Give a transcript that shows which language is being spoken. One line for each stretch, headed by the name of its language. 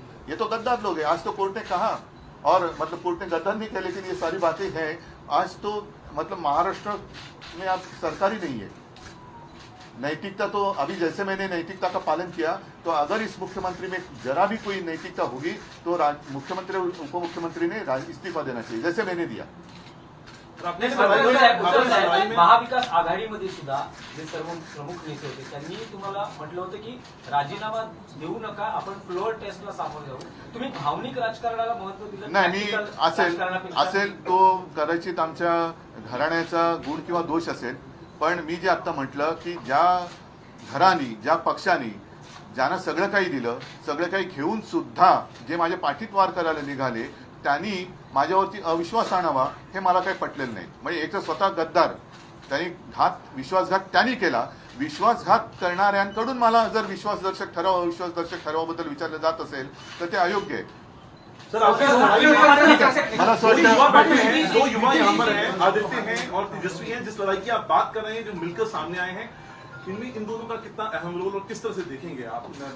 Hindi: ये तो गद्दार लोग हैं। आज तो कोर्ट ने कहा, और मतलब कोर्ट ने गद्दार नहीं किया, लेकिन ये सारी बातें हैं। आज तो मतलब महाराष्ट्र में आप सरकार ही नहीं है। नैतिकता तो अभी जैसे मैंने नैतिकता का पालन किया, तो अगर इस मुख्यमंत्री में जरा भी कोई नैतिकता होगी तो मुख्यमंत्री और उप मुख्यमंत्री ने इस्तीफा देना चाहिए, जैसे मैंने दिया।
Marathi: महाविकास आघाडीमध्ये सुद्धा जे सर्व प्रमुख नेते होते त्यांनी तुम्हाला म्हटलं होतं की राजीनामा देऊ नका, आपण फ्लोअर टेस्टला सामोरे जाऊ. तुम्ही भावनिक राजकारणाला महत्व दिलं नाही, मी राजकारणापेक्षा? असेल तो कदाचित आमच्या घराण्याचा गुण किंवा दोष असेल, पण मी जे आता म्हटलं की ज्या घरानी, ज्या पक्षांनी ज्यांना सगळं काही दिलं, सगळं काही घेऊन सुद्धा जे माझ्या पाठीत वार करायला निघाले, त्यांनी माझ्यावरती अविश्वास आणावा, हे मला काही पटलेलं नाही. म्हणजे एक तर स्वतः गद्दार, त्यांनी विश्वासघात त्यांनी केला. विश्वासघात करणाऱ्यांकडून मला जर विश्वासदर्शक ठराव, अविश्वासदर्शक ठरावाबद्दल विचारलं जात असेल तर ते अयोग्य आहे.
Hindi: सर, आपके लड़ाई में
Marathi: मला असं
Hindi: दो युवा
Marathi: वाटतं
Hindi: बैठे हैं, दो युवा यहाँ पर हैं, आदित्य हैं और तेजस्वी हैं. जिस लड़ाई की आप बात कर रहे हैं, जो मिलकर सामने आए हैं, इनमें इन दोनों का कितना अहम रोल और किस तरह से देखेंगे आप?